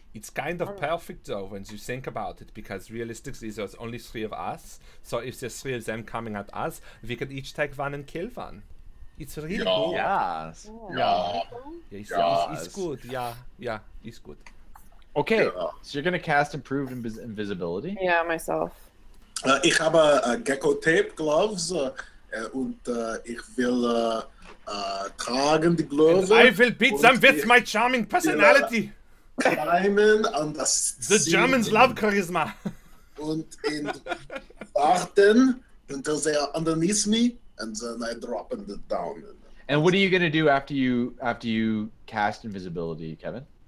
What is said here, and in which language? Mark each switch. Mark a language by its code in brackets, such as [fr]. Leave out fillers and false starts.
[en] It's kind of perfect though when you think about it, because realistically there's only 3 of us. So if there's 3 of them coming at us, we could each take one and kill one. It's really good. Yes. Yeah. Yeah, it's good. Yeah, it's good. Okay, Yeah. so you're gonna cast improved invisibility. Yeah, myself. [de] Ich habe Gecko Tape Gloves und ich will tragen die Gloves. [en] I will beat them with my charming personality. [de] Climben an das [en] The Germans love charisma. [de] und in warten [en] until they are underneath me, and then I drop them down. And what are you gonna do after you cast invisibility, Kevin?